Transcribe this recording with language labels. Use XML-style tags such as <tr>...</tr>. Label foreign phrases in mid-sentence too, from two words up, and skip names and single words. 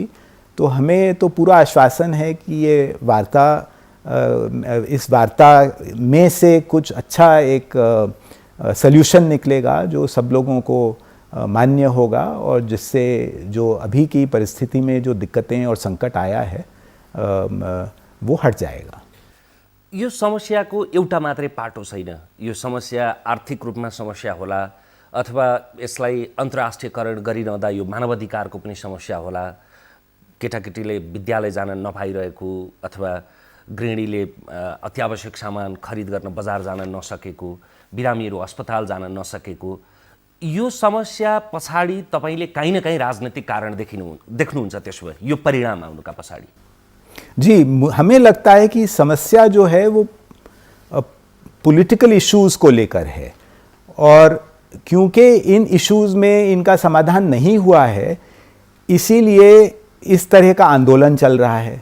<hi>तो हमें तो पूरा आश्वासन है कि ये वार्ता, इस वार्ता में से कुछ अच्छा एक सल्यूशन निकलेगा जो सब लोगों को मान्य होगा, और जिससे जो अभी की परिस्थिति में जो दिक्कतें और संकट आया है वो हट जाएगा।</hi> <ne>यो समस्याको एउटा मात्रै पाटो छैन। यो समस्या आर्थिक रूपमा समस्या होला अथवा यसलाई अन्तर्राष्ट्रियकरण गरिरहँदा यो मानवाधिकारको पनि समस्या होला। केटाकेटीले विद्यालय जान नपाइरहेको अथवा गृहिणीले अत्यावश्यक सामान खरिद गर्न बजार जान नसकेको, बिरामीहरू अस्पताल जान नसकेको, यो समस्या पछाडि तपाईँले कहीँ न कहीँ राजनीतिक कारण देख्नुहुन्छ। त्यसो भए यो परिणाम आउनुका पछाडि</ne> <hi>जी, हमें लगता है कि समस्या जो है वो</hi> <en>political issues</en> <hi>को लेकर है, और क्योंकि इन इश्यूज में इनका समाधान नहीं हुआ है, इसीलिए इस तरह का आंदोलन चल रहा है।</hi>